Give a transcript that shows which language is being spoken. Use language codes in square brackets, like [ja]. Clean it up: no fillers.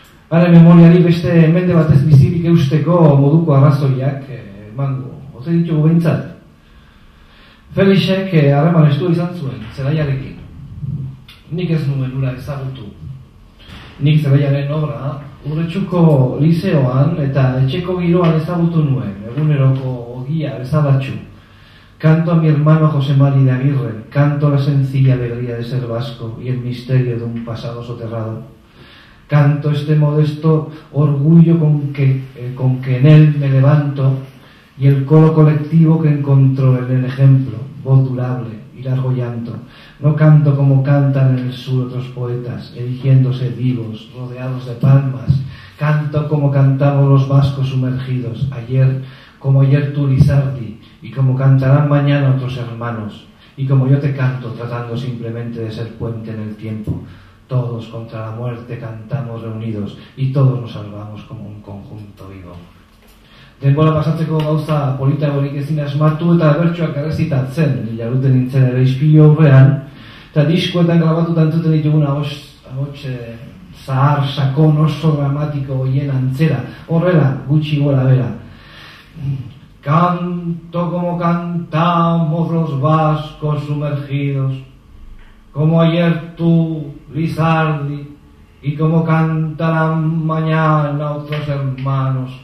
[eu] Haren memoriari beste mende batez bizirik eusteko moduko arrazoiak emango, ote ditugu behintzat. Felixek harreman estua izan zuen, Zelaiarekin. Nik ez nuen ura ezagutu. Nik Zelaiaren obra Urretxuko lizeoan eta etxeko giroan ezagutu nuen, eguneroko ogia bezalatxu. [es] Canto a mi hermano José Mari de Aguirre, canto la sencilla alegría de ser vasco y el misterio de un pasado soterrado. Canto este modesto orgullo con que en él me levanto y el coro colectivo que encontró en el ejemplo, voz durable y largo llanto. No canto como cantan en el sur otros poetas, erigiéndose vivos, rodeados de palmas. Canto como cantamos los vascos sumergidos, como ayer tú, Lizardi, y como cantarán mañana otros hermanos, y como yo te canto tratando simplemente de ser puente en el tiempo. Todos contra la muerte cantamos reunidos, y todos nos salvamos como un conjunto vivo. [eu] Denbora pasatzeko gauza politagorik ezin asmatu eta bertsoak errezitatzen, jaruten nintzen ere ispilu aurrean, eta diskoetan grabatuta entzuten ditugun ahots zahar, sakon, oso dramatiko hoien antzera, horrela, gutxi gora bera. [es] Canto como cantamos los vascos sumergidos, como ayer tú, Lizardi, y como cantarán mañana otros hermanos.